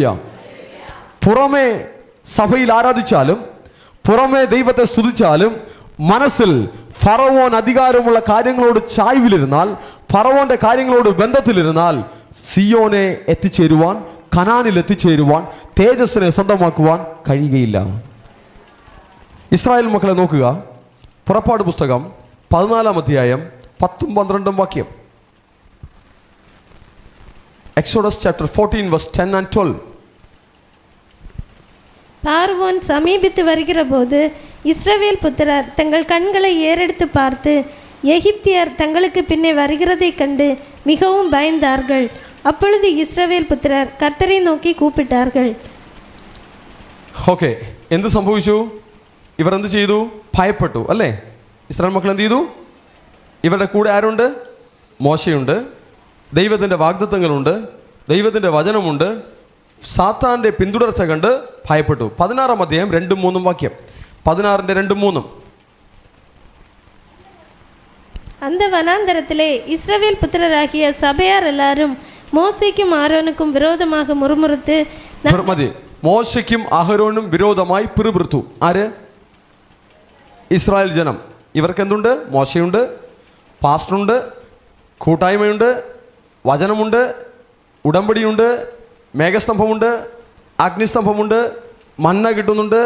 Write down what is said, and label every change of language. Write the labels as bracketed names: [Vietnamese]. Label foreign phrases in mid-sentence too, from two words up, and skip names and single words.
[Malayalam] പുറമേ സഭയിൽ ആരാധിച്ചാലും, പുറമേ ദൈവത്തെ സ്തുതിച്ചാലും, മനസ്സിൽ ഫറവോൻ അധികാരമുള്ള കാര്യങ്ങളോട് ചായ്വിലിരുന്നാൽ, ഫറവോന്റെ കാര്യങ്ങളോട് ബന്ധത്തിലിരുന്നാൽ സിയോനെ എത്തിച്ചേരുവാൻ, കനാനിൽ എത്തിച്ചേരുവാൻ, തേജസ്സിനെ സ്വന്തമാക്കുവാൻ കഴിയുകയില്ല. ഇസ്രായേൽ മക്കളെ നോക്കുക. പുറപ്പാട് പുസ്തകം 14 അധ്യായം 10-12 വാക്യം. [English] Exodus chapter 14 verse 10 and 12. [Tamil] பார்வோன் சமீபித்து வருகிற போது இஸ்ரவேல் புத்திரர் தங்கள் கண்களை ஏறெடுத்து பார்த்து எகிப்தியர் தங்களுக்கு பின்னே வருகிறதைக் கண்டு மிகவும் பயந்தார்கள். அப்பொழுது இஸ்ரவேல் புத்திரர் கர்த்தரை நோக்கி கூப்பிட்டார்கள். [Malayalam] ഓക്കെ, എന്ത് സംഭവിച്ചു? ഇവർ എന്ത് ചെയ്തു? ഭയപ്പെട്ടു അല്ലേ? ഇസ്രായേൽ മക്കൾ എന്ത് ചെയ്തു? ഇവരുടെ കൂടെ ആരുണ്ട്? മോശയുണ്ട്, ദൈവത്തിൻ്റെ വാഗ്ദത്തങ്ങളുണ്ട്, ദൈവത്തിൻ്റെ വചനമുണ്ട്. സാത്താൻ്റെ പിന്തുടർച്ച കണ്ട് ഭയപ്പെട്ടു. 16-ാം അധ്യായം 2-3 വാക്യം. 16-ന്റെ 2-3. [Tamil] அந்த வனாந்தரத்திலே இஸ்ரவேல் புத்திரராகிய சபையார் எல்லாரும் மோசேக்கும் ஆரோனுக்கும் விரோதமாக முறுமுறுத்து [Malayalam] മതി. മോശയ്ക്കും അഹരോനും വിരോധമായി പിറുപിറുത്തു. ആര്? ഇസ്രായേൽ ജനം. ഇവർക്ക് എന്തുണ്ട്? മോശയുണ്ട്, പാസ്റ്ററുണ്ട്, കൂട്ടായ്മയുണ്ട്, വചനമുണ്ട്, ഉടമ്പടിയുണ്ട്, മേഘസ്തംഭമുണ്ട്, അഗ്നിസ്തംഭമുണ്ട്, മന്ന കിട്ടുന്നുണ്ട്.